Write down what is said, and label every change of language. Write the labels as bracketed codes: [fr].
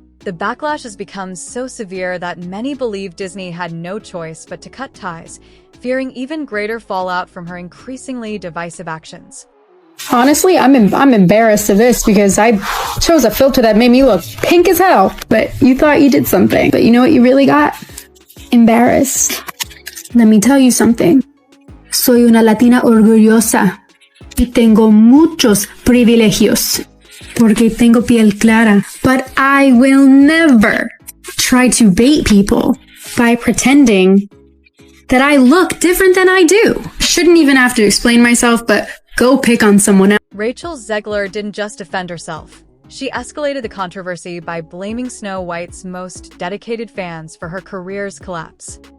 [en] The backlash has become so severe that many believe Disney had no choice but to cut ties, fearing even greater fallout from her increasingly divisive actions. Honestly, I'm embarrassed of this because I chose a filter that made me look pink as hell. But you thought you did something. But you know what you really got? Embarrassed. Let me tell you something. [es] Soy una latina orgullosa y tengo muchos privilegios porque tengo piel clara. [en] But I will never try to bait people by pretending that I look different than I do. Shouldn't even have to explain myself, but go pick on someone else. Rachel Zegler didn't just defend herself. She escalated the controversy by blaming Snow White's most dedicated fans for her career's collapse.